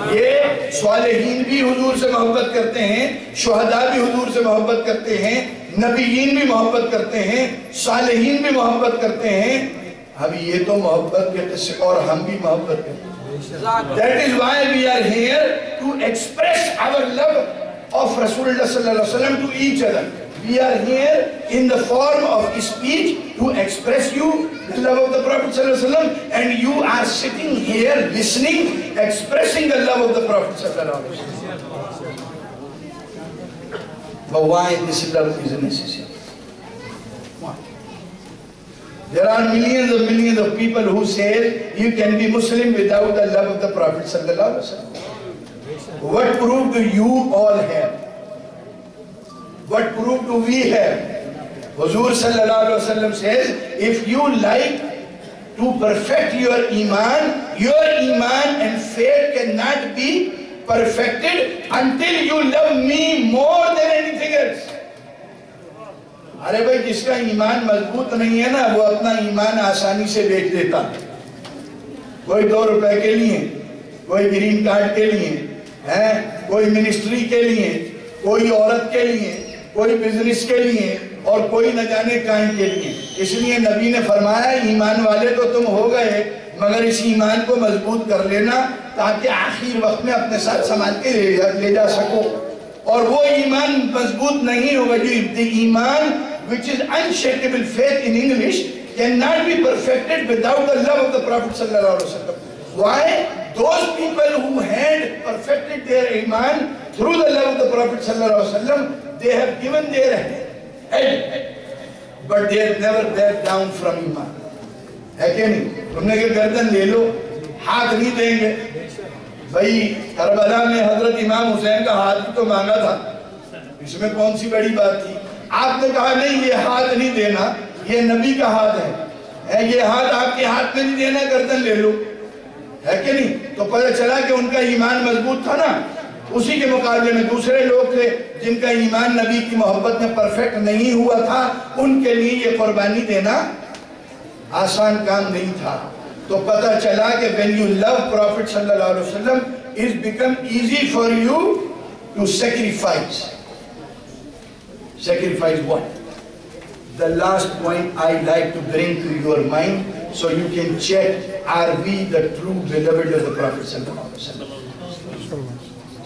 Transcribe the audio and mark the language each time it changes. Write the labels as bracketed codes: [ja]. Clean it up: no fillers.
[ur] یہ صالحین بھی حضور سے محبت کرتے ہیں, شہداء بھی حضور سے محبت کرتے ہیں, نبیین بھی محبت کرتے ہیں, صالحین بھی محبت کرتے ہیں. اب یہ تو محبت کے قصے, اور ہم بھی محبت کرتے ہیں. [en] That is why we are here to express our love of Rasulullah sallallahu alaihi wasallam to each other. We are here in the form of speech to express you the love of the Prophet sallallahu alaihi wasallam, and you are sitting here listening, expressing the love of the Prophet sallallahu alaihi wasallam. But why this love is necessary? Why? There are millions of people who say you can be Muslim without the love of the Prophet sallallahu alaihi wasallam. What proof do you all have? What proof do we have? Huzur sallallahu alaihi wasallam says, if you like to perfect your iman and faith cannot be perfected until you love me more than anything else. [ur] ارے بھائی, جس کا ایمان مضبوط نہیں ہے نا, وہ اپنا ایمان آسانی سے بیچ دیتا. کوئی 2 روپے کے لیے, کوئی گرین کارڈ کے لیے, کوئی منسٹری کے لیے, کوئی عورت کے لیے, کوئی بزنس کے لیے, اور کوئی نہ جانے کائیں کے لیے. اس لیے نبی نے فرمایا, ایمان والے تو تم ہو گئے, مگر اس ایمان کو مضبوط کر لینا تاکہ آخر وقت میں اپنے ساتھ سنبھال کے لے جا سکو. اور وہ ایمان مضبوط نہیں ہوگا جو [en] the iman which is unshakable faith in English cannot be perfected without the love of the Prophet sallallahu alaihi wasallam. Why? Those people who had perfected their iman through the love of the Prophet sallallahu alaihi wasallam, they have given their head, but they have never backed down from iman. [ur] ہے کہ نہیں؟ تم نے کہ گردن لے لو، ہاتھ نہیں دیں گے. بھائی کربلا میں حضرت امام حسین کا ہاتھ بھی تو مانگا تھا، اس میں کون سی بڑی بات تھی؟ آپ نے کہا نہیں یہ ہاتھ نہیں دینا، یہ نبی کا ہاتھ ہے، یہ ہاتھ آپ کے ہاتھ میں نہیں دینا، گردن لے لو. ہے کہ نہیں؟ تو پتہ چلا کہ ان کا ایمان مضبوط تھا نا. اسی کے مقابلے میں دوسرے لوگ تھے جن کا ایمان نبی کی محبت میں پرفیکٹ نہیں ہوا تھا، ان کے لیے یہ قربانی دینا آسان کام نہیں تھا. تو پتہ چلا کہ [en] when you love Prophet sallallahu alaihi wasallam it's become easy for you to sacrifice. Sacrifice what? The last point I like to bring to your mind so you can check, are we the true beloved of the Prophet sallallahu alaihi wasallam?